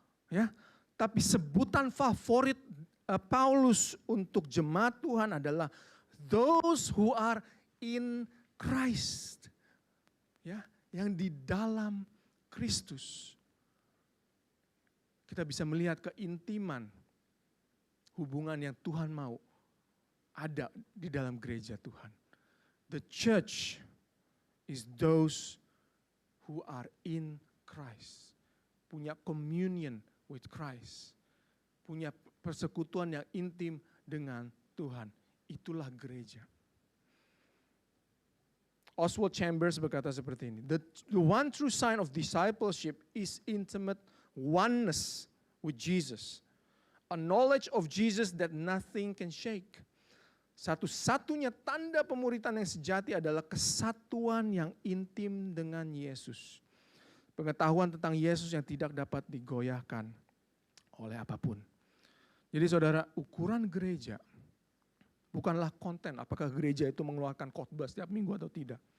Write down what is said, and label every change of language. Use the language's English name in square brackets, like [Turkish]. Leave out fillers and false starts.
[Indonesian] Ya, tapi sebutan favorit Paulus untuk jemaat Tuhan adalah [English] those who are in Christ. [Indonesian] Ya, yang di dalam Kristus. Kita bisa melihat keintiman hubungan yang Tuhan mau ada di dalam gereja Tuhan. [English] The church is those who are in Christ. [Indonesian] Punya [English] communion with Christ. [Indonesian] Punya persekutuan yang intim dengan Tuhan. Itulah gereja. [English] Oswald Chambers [Indonesian] berkata seperti ini. [English] The one true sign of discipleship is intimate oneness with Jesus. A knowledge of Jesus that nothing can shake. [Indonesian] Satu-satunya tanda pemuritan yang sejati adalah kesatuan yang intim dengan Yesus. Pengetahuan tentang Yesus yang tidak dapat digoyahkan oleh apapun. Jadi saudara, ukuran gereja bukanlah konten, apakah gereja itu mengeluarkan khotbah setiap minggu atau tidak.